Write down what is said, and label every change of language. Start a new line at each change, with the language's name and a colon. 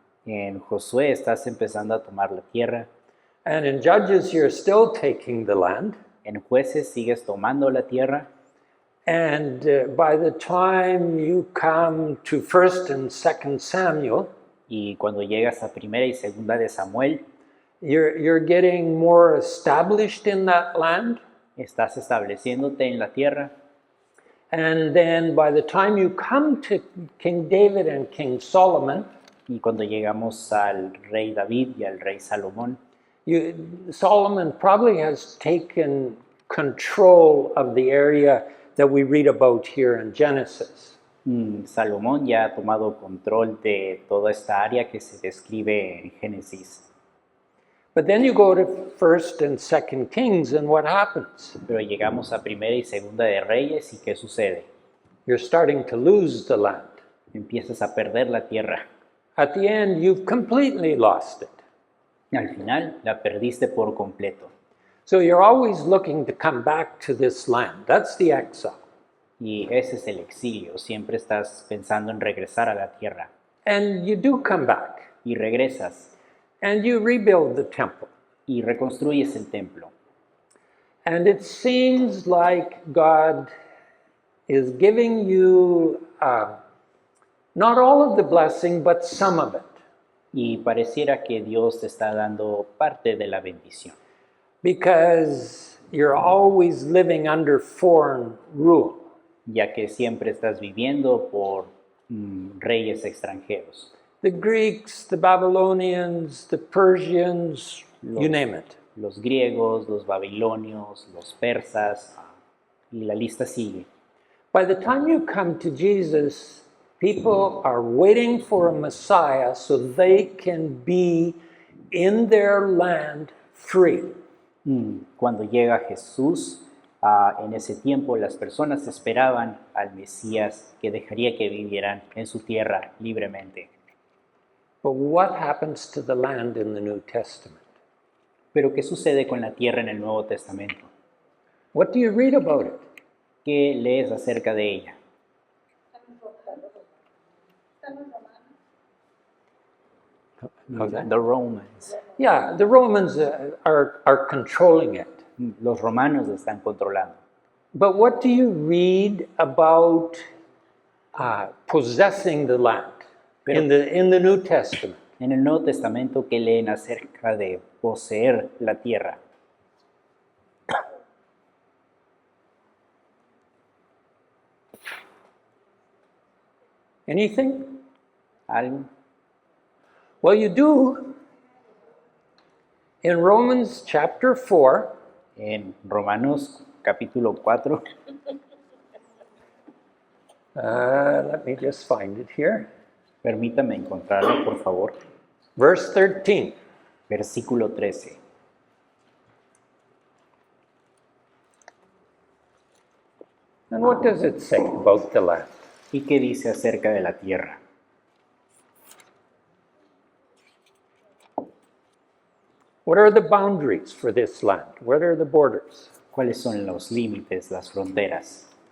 Spanish: En Josué estás empezando a tomar la tierra.
English: And in Judges, you're still taking the land.
Spanish: En Jueces sigues tomando la tierra.
English: And by the time you come to 1st and 2nd Samuel,
Spanish: Y cuando llegas a Primera y Segunda de Samuel,
English: you're getting more established in that land.
Spanish: estás estableciéndote en la tierra.
English: And then by the time you come to King David and King Solomon,
Spanish: Y cuando llegamos al rey David y al rey Salomón,
English: Solomon probably has taken control of the area that we read about here in Genesis.
Spanish: Salomón ya ha tomado control de toda esta área que se describe en Génesis.
English: But then you go to 1st and 2nd Kings, and what happens?
Spanish: Pero llegamos a Primera y Segunda de Reyes, ¿y qué sucede?
English: You're starting to lose the land.
Spanish: Empiezas a perder la tierra.
English: At the end, you've completely lost it.
Spanish: Al final la perdiste por completo.
English: So you're always looking to come back to this land. That's the exile.
Spanish: Y ese es el exilio. Siempre estás pensando en regresar a la tierra.
English: And you do come back,
Spanish: Y regresas
English: and you rebuild the temple.
Spanish: y reconstruyes el templo.
English: And it seems like God is giving you not all of the blessing, but some of it.
Spanish: Y pareciera que Dios te está dando parte de la bendición.
English: Because you're always living under foreign rule.
Spanish: Ya que siempre estás viviendo por reyes extranjeros.
English: The Greeks, the Babylonians, the Persians, you name it.
Spanish: Los griegos, los babilonios, los persas, y la lista sigue.
English: By the time you come to Jesus, people are waiting for a Messiah so they can be in their land free.
Spanish: Cuando llega Jesús, en ese tiempo las personas esperaban al Mesías que dejaría que vivieran en su tierra libremente.
English: But what happens to the land in the New Testament?
Spanish: Pero ¿qué sucede con la tierra en el Nuevo Testamento?
English: What do you read about it?
Spanish: ¿Qué lees acerca de ella?
English: How's that? The Romans. Yeah, the Romans are controlling it.
Spanish: Los romanos están controlando.
English: But what do you read about possessing the land in the New Testament?
Spanish: En el Nuevo Testamento, ¿qué leen acerca de poseer la tierra?
English: Anything?
Spanish: ¿Algo?
English: Well, you do. In Romans chapter 4,
Spanish: En Romanos capítulo 4,
English: let me just find it here.
Spanish: permítame encontrarlo, por favor.
English: Verse 13.
Spanish: Versículo 13.
English: And what does it say about the land?
Spanish: ¿Y qué dice acerca de la tierra?
English: What are the boundaries for this land? What are the borders?
Spanish: ¿Cuáles son los límites, las fronteras?